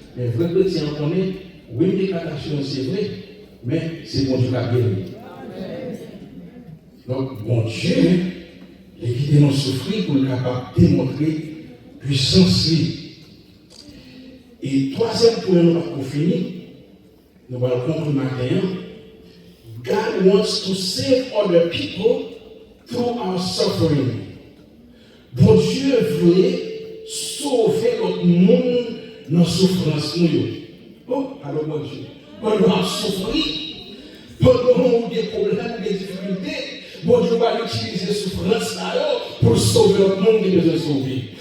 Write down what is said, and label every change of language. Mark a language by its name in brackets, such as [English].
[French] Mais vrai chrétien, on connaît, oui, les capacités, c'est vrai. Mais c'est mon Dieu qui a guéri. Donc, mon Dieu, il a quitté nos souffrir pour être capable de démontrer puissance. Et troisième point, nous allons finir. Nous allons conclure matin. [English] God wants to save other people through our suffering. [French] Bon Dieu voulait sauver notre monde dans la souffrance. Oh, alors mon Dieu. Quand nous avons souffert, quand nous avons des problèmes, des difficultés, bon Dieu va utiliser la souffrance pour sauver notre monde qui nous a sauvés.